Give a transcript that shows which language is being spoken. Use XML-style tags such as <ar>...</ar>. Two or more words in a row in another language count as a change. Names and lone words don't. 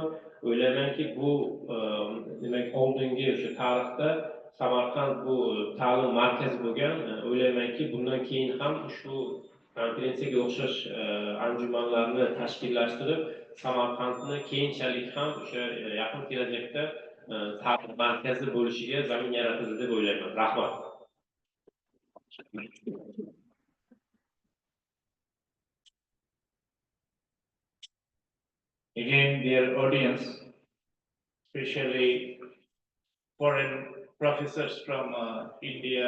<uz>O'ylaymanki, bu demak oldingi o'sha tarixda Samarqand bu ta'lim markazi bo'lgan. O'ylaymanki, bundan keyin ham ushbu konferensiyaga o'xshash anjumanlarni tashkillashtirib, Samarqandni keyinchalik ham o'sha yaqin kelajakda ta'lim markazi bo'lishiga zamin yaratildi deb o'ylayman. Rahmat.</uz> <en>Again, dear audience, especially foreign professors from India.</en>